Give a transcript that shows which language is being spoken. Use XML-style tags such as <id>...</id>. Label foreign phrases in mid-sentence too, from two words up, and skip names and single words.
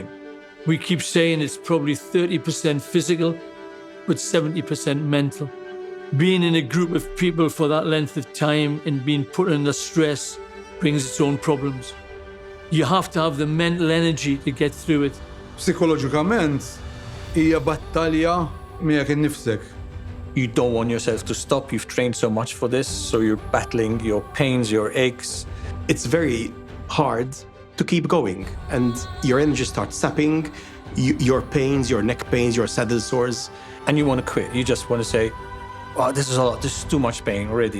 <en>We keep saying it's probably 30% physical, but 70% mental. Being in a group of people for that length of time and being put under stress brings its own problems. You have to have the mental energy to get through it.</en> <mt>Psikologikament, hija battalja miegħek innifsek.</mt> <en>You don't want yourself to stop. You've trained so much for this, so you're battling your pains, your aches. It's very hard to keep going, and your energy starts sapping, your pains, your neck pains, your saddle sores. And you want to quit. You just want to say, wow, this is a lot, this is too much pain already.</en>